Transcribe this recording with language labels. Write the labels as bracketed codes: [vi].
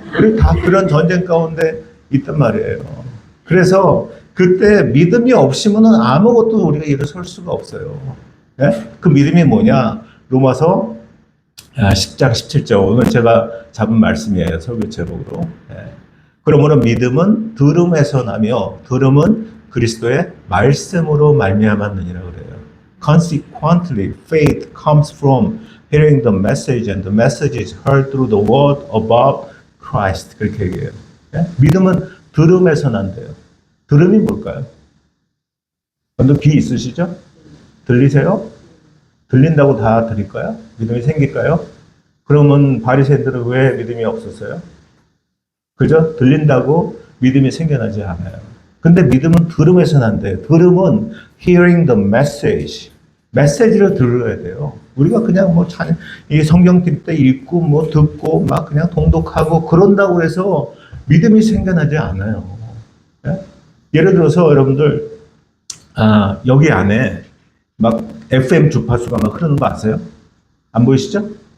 [ko] 우리 다 그런 전쟁 가운데 있단 말이에요. 그래서 그때 믿음이 없으면 아무것도 우리가 일어설 수가 없어요. 예? 그 믿음이 뭐냐? 로마서 10장 17절. 오늘 제가 잡은 말씀이에요. 설교 제목으로. 예. 그러므로 믿음은 들음에서 나며 들음은 그리스도의 말씀으로 말미암았느니라 그래요. [en] Consequently, faith comes from hearing the message, and the message is heard through the word about Christ. [ko] 그렇게 얘기해요. 예? 믿음은 들음에서 난대요. 들음이 뭘까요? 여러분 귀 있으시죠? 들리세요? 들린다고 다 들릴까요? 믿음이 생길까요? 그러면 바리새인들은 왜 믿음이 없었어요? 그죠? 들린다고 믿음이 생겨나지 않아요. 근데 믿음은 들음에서 난대요. 들음은 [en] hearing the message. [ko] 메시지를 들어야 돼요. 우리가 그냥 뭐 이 성경 때 읽고 뭐 듣고 막 그냥 통독하고 그런다고 해서 믿음이 생겨나지 않아요. 예? 예를 들어서 여러분들 여기 안에 막 FM 주파수가 막 흐르는 거 아세요? 안 보이시죠?